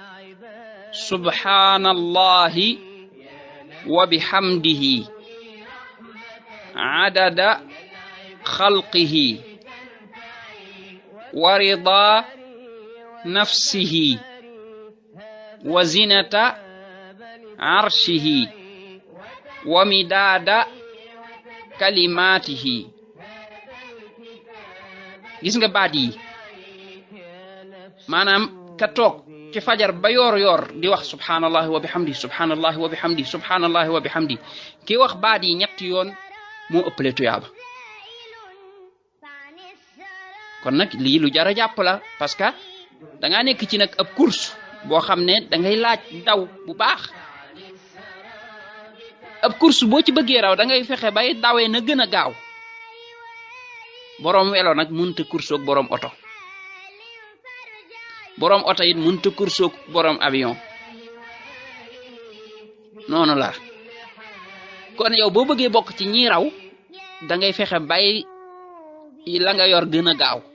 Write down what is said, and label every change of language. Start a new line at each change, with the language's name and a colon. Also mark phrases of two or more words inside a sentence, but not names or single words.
Arabic: سبحان الله وبحمده عدد خلقه ورضا نفسه وزنة عرشه ومداد كلماته
Wolof: gis nga baat yi maanaam ka toog ci fajar ba yor di wax
Arabic: سبحان الله وبحمده سبحان الله وبحمده سبحان الله وبحمده
Wolof: ki wax baat yi ñetti yoon moo ëppale tuyaaba kon nag lii lu jar a jàpp la
French: parce que
Wolof: da ngaa nekk ci nag ab course boo xam ne da ngay laaj daw bu baax ab course boo ci bëggee raw da ngay fexe bay dawee na gën a gaaw boroom welo nag mënta course ak boroom oto boroom oto it mënta course ak boroom avion noonu la kon yow boo bëggee bokk ci ñi raw da ngay fexe bay la nga yor gën a gaaw